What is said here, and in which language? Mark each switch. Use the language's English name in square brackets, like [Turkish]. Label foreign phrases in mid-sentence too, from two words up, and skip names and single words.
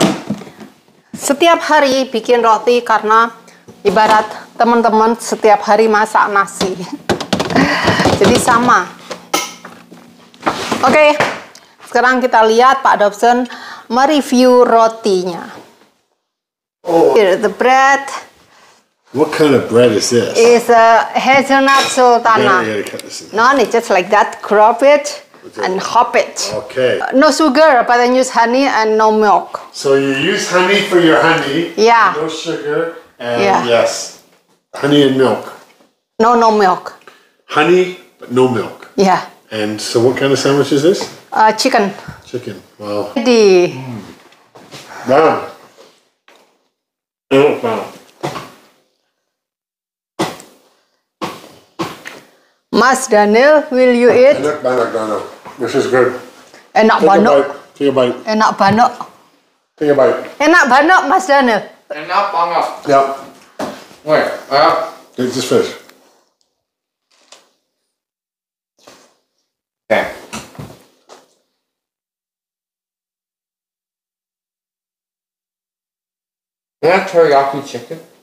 [Indonesian] Setiap hari bikin roti karena ibarat teman-teman setiap hari masak nasi. Jadi sama. Oke, sekarang kita lihat Pak Dobson mereview rotinya. Oh. [English] Here the bread. What kind of bread is this? It's a hazelnut sultana. Yeah, cut this in. No, it's just like that. Crop it and hop it. Okay. No sugar, but then use honey and no milk. So you use honey for your honey. Yeah. No sugar. And Yeah. yes, honey and milk. No milk. Honey, but no milk. Yeah. And so what kind of sandwich is this? Chicken. Chicken. Wow. Ready. Wow. Wow. Mas Daniel, will you eat? [Indonesian] Enak banget, [English] Dano. This is good. [Indonesian] Enak banget. [English] Take a bite. [Indonesian] Enak banget. [English] Take a bite. [Indonesian] Enak banget, Mas Daniel. Enak banget. [English] Yeah. Wait, Take this fish. okay. Is that teriyaki chicken?